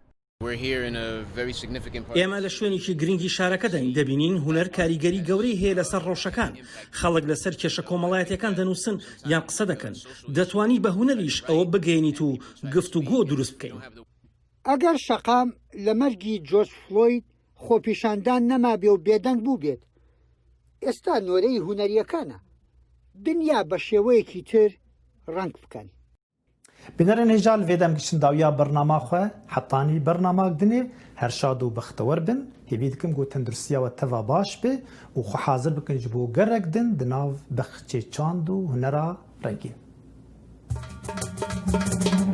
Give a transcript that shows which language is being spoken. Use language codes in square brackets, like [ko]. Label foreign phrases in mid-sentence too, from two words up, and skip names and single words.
[ckb] ئێمە لە شوێنێکی گرنگی شارەکەداین دەبینین هونەر کاریگەری گەورەی هەیە لەسەر ڕەوشەکان خەڵک لەسەر کێشە کۆمەڵایەتەکان دەنووسن یان قسە دەکەن دەتوانی بە هونەریش ئەوە بگەێنیت و گفتوگۆ دروست بکەین. ئەگەر شەقام لە مەرگی جۆرج فلۆید خۆپیشاندان نەمابێ و بێدەنگ بوو بێت ئێستا نۆرەی هونەریەکانە دنیا بە شێوەیەکی تر ڕنگ بکەن. [ku] بنەرن هێژال vêdem giçin dawiya bernama xwe hetanî bernama dinê her şad û bextewar bin hêvî dikim got tenduristiya we teva baş be û xwe hazir bikin ji bo gerek din di nav bexçê çand û hunera rengîn.